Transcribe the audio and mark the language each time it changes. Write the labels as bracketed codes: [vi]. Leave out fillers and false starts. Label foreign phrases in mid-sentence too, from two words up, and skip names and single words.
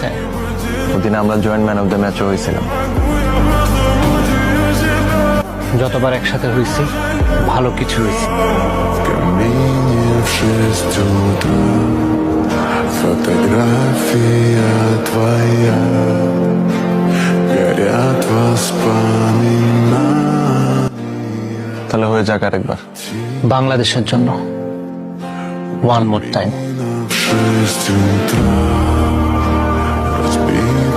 [bn] ওদিন আমরা [en] joint man of the match-ও [bn] হয়েছিলাম। যতবার একসাথে হয়েছি ভালো কিছু হয়েছে। [ru] Камине в 6 утра, фотография твоя, горят воспоминания. [bn] তাহলে হয়ে যাক আরেকবার। বাংলাদেশের জন্য [en] one more time. [ru] В 6 утра разбил